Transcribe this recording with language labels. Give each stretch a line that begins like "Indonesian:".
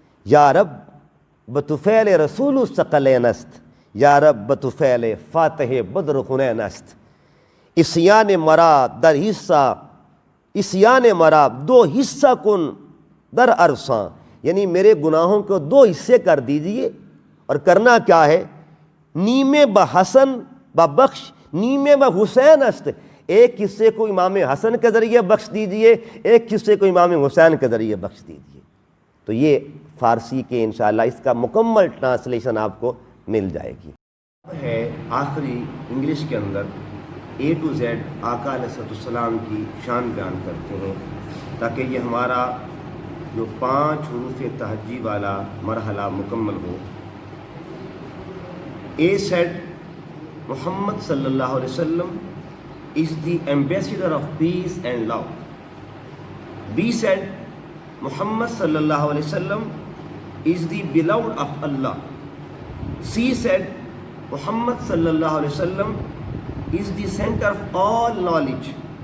Persian: یا رب بطفیل رسول ثقلین است، یا رب بطفیل فاتح بدر حنین است. اسیان مرا در حصہ، اسیان مرا دو حصہ کن در عرصاں،
Urdu: یعنی میرے گناہوں کو دو حصے کر دیجئے. اور کرنا کیا ہے؟
Persian: نیمے بحسن ببخش نیمے بحسین است،
Urdu: ایک حصے کو امام حسن کے ذریعے بخش دیجئے، ایک حصے کو امام حسین کے ذریعے بخش دیجئے. تو یہ فارسی کے انشاءاللہ اس کا مکمل ٹرانسلیشن آپ کو مل جائے گی. ہے آخری انگلش کے اندر A to Z آقا علیہ السلام کی شان بیان کرتے ہیں تاکہ یہ ہمارا جو 5 حروف تہجی والا مرحلہ مکمل ہو.
English: A said Muhammad sallallahu alaihi wasallam is the ambassador of peace and love. B said Muhammad sallallahu alaihi wasallam is the beloved of Allah. C said Muhammad sallallahu alaihi wasallam is the center of all knowledge.